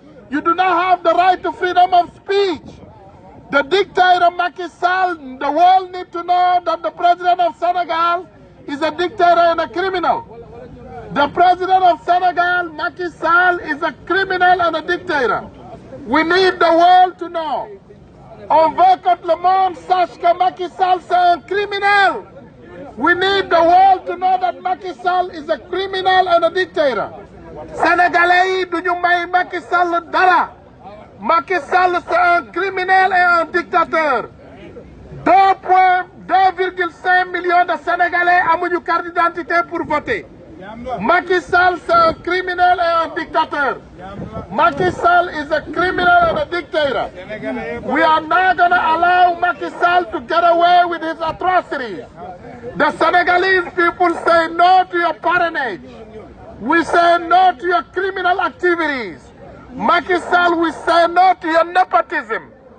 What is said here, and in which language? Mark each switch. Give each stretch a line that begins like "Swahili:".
English: You do not have the right to freedom of speech. The dictator Macky Sall, the world needs to know that the president of Senegal is a dictator and a criminal. The president of Senegal, Macky Sall, is a criminal and a dictator. We need the world to know.
French: On veut que le monde sache que Macky Sall c'est un criminel.
English: We need the world to know that Macky Sall is a criminal and a dictator.
Wolof: Sénégalais yi duñu may Macky Sall dara.
French: Macky Sall c'est un criminel et un dictateur. 2,5 millions de Sénégalais
Wolof: amuñu
French: carte d'identité pour voter. Macky Sall c'est un criminel et un dictateur.
English: Macky Sall is a criminal and a dictator. We are not going to allow Macky Sall to get away with his atrocities. The Senegalese people say no to your parrainage. We say no to your criminal activities. Macky Sall, we say no to your nepotism.